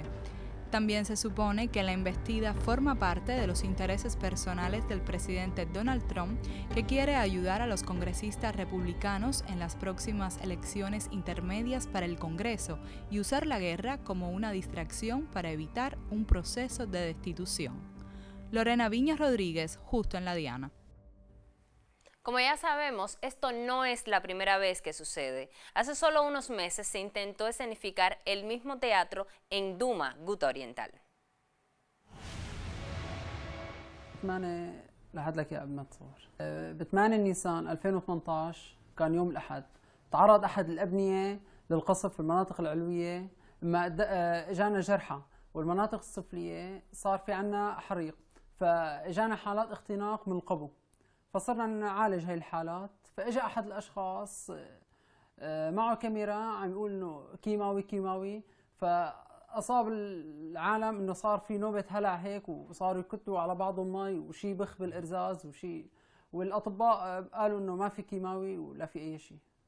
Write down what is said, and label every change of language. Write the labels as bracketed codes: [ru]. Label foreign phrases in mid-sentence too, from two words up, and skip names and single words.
[es] También se supone que la embestida forma parte de los intereses personales del presidente Donald Trump, que quiere ayudar a los congresistas republicanos en las próximas elecciones intermedias para el Congreso y usar la guerra como una distracción para evitar un proceso de destitución. Lorena Viñas Rodríguez, Justo en la Diana. Como ya sabemos, esto no es la primera vez que sucede. Hace solo unos meses se intentó escenificar el mismo teatro en Duma, Guta Oriental. [ar] لحد لك قبل ما تصور ب 8 نيسان 2018 كان يوم الأحد تعرض أحد الأبنية للقصف في المناطق العلوية ما اجانا جرحى والمناطق السفلية صار في عنا حريق فاجانا حالات اختناق من القبو فصرنا نعالج هاي الحالات فاجا احد الاشخاص معه كاميرا عم يقول انه كيماوي فاصاب العالم انه صار في نوبه هلع هيك وصاروا يكتوا على بعضهم مي وشي بخ بالارزاز وشي والاطباء قالوا انه ما في كيماوي ولا في اي شيء.